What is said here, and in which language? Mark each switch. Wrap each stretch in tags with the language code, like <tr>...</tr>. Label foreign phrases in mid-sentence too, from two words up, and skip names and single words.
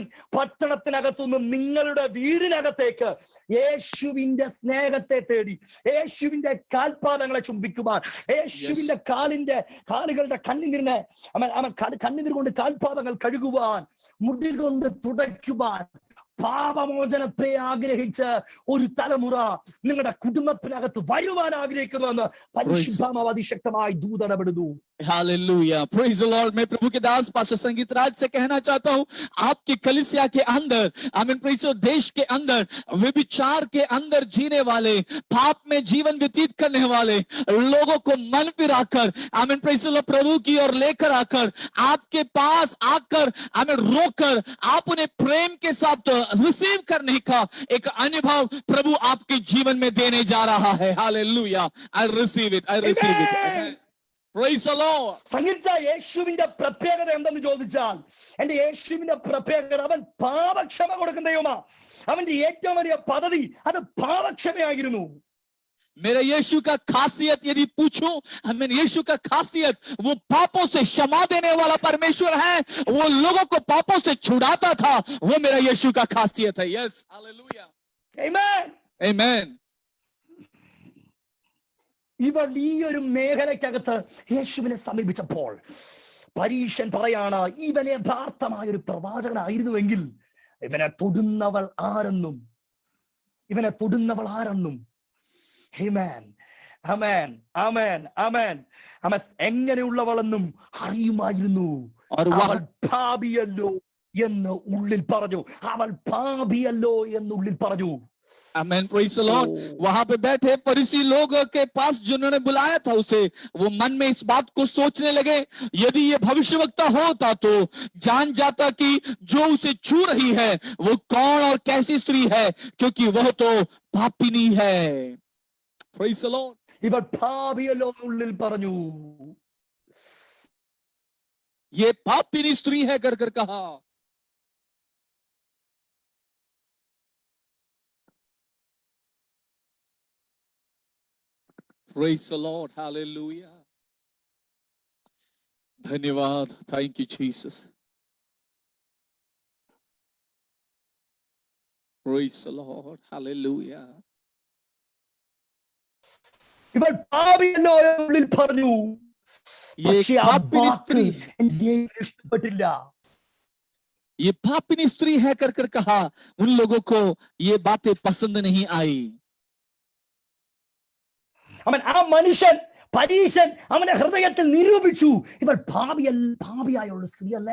<ml>പട്ടണത്തിനകത്തുനിന്ന് നിങ്ങളുടെ വീടിനകത്തേക്ക് യേശുവിന്റെ സ്നേഹത്തെ തേടി യേശുവിന്റെ കാൽപാദങ്ങളെ ചുംബിക്കുവാൻ, യേശുവിന്റെ കാലുകളുടെ കണ്ണുനീർ കൊണ്ട് കാൽപാദങ്ങൾ കഴുകുവാൻ, മുടി കൊണ്ട് തുടയ്ക്കുവാൻ, പാപമോചനത്തെ ആഗ്രഹിച്ച് ഒരു തലമുറ നിങ്ങളുടെ കുടുംബത്തിനകത്ത് വരുവാൻ ആഗ്രഹിക്കുന്നുവെന്ന് പരിശുദ്ധാത്മാവ് അതിശക്തമായി ദൂതടപെടുന്നു.</ml> <en>hallelujah praise the Lord.</en> <hi>मैं प्रभु के दास पास्टर संगीत राज से कहना चाहता हूं, आपकी कलीसिया के अंदर आमीन प्रेज देश के अंदर व्यभिचार के अंदर जीने वाले, पाप में जीवन व्यतीत करने वाले लोगों को मन फिराकर आमीन</hi> <en>praise the Lord</en> <hi>प्रभु की ओर लेकर आकर आपके पास आकर आमीन रोकर आप उन्हें प्रेम के साथ रिसीव करने का एक अनुभव प्रभु आपके जीवन में देने जा रहा है।</hi> <en>hallelujah I receive it, I receive it. Praise the Lord.</en> <ml>സംഗീത യേശുവിന്റെ പ്രത്യേകത എന്തെന്ന് ചോദിച്ചാൽ, എന്റെ യേശുവിന്റെ പ്രത്യേകത അവൻ പാപക്ഷമ കൊടുക്കുന്ന ദൈവമാ. അവന്റെ ഏറ്റവും വലിയ പദ്ധതി അത് പാപക്ഷമയായിരുന്നു.</ml> <hi>मेरा यीशु का खासियत यदि पूछूं, हमें यीशु का खासियत वो पापों से क्षमा देने वाला परमेश्वर है, वो लोगों को पापों से छुड़ाता था, वो मेरा यीशु का खासियत है।</hi> <en>yes hallelujah</en> <ml>ആമേൻ</ml> <hi>आमेन।</hi> <ml>ഇവർ ഈ ഒരു മേഖലയ്ക്കകത്ത് യേശുവിനെ സമീപിച്ചപ്പോൾ പരീശൻ പറയാണ്, ഇവൻ യഥാർത്ഥമായ ഒരു പ്രവാചകനായിരുന്നുവെങ്കിൽ ഇവനെ തൊടുന്നവൾ ആരെന്നും ആമേൻ ആമേൻ ആമേൻ ആമേൻ ആമേൻ എങ്ങനെയുള്ളവളെന്നും അറിയുമായിരുന്നു. അവൾ പാപിയല്ലോ എന്ന് ഉള്ളിൽ പറഞ്ഞു.</ml> <en>Amen, praise the Lord।</en> <hi>वहां पे बैठे फरीसी लोग के पास जिन्होंने बुलाया था उसे, वो मन में इस बात को सोचने लगे, यदि ये भविष्यवक्ता होता तो जान जाता कि जो उसे छू रही है वो कौन और कैसी स्त्री है, क्योंकि वह तो पापिनी है।</hi> <en>Praise the Lord।</en> <ml>ഇവർ പാപിയല്ലോ ഉള്ളിൽ പറഞ്ഞു.</ml> <hi>ये पापिनी स्त्री है कर कर कहा।</hi> <en>Praise the Lord, hallelujah। धन्यवाद, thank you Jesus। Praise the Lord, hallelujah।</en> <ml>ഇവർ പാപിയല്ലോ ഉള്ളിൽ പറഞ്ഞു.</ml> <hi>ये पापिनी स्त्री,</hi> <ml>ഇഷ്ടപ്പെട്ടില്ല.</ml> <hi>ये पापिनी स्त्री है कर कर कहा। उन लोगों को ये बातें पसंद नहीं आई।</hi> <ml>അവൻ ആ മനുഷ്യൻ പരീശൻ അവന്റെ ഹൃദയത്തിൽ നിരൂപിച്ചു, ഇവർ ഭാവിയായുള്ള സ്ത്രീയല്ലേ.</ml>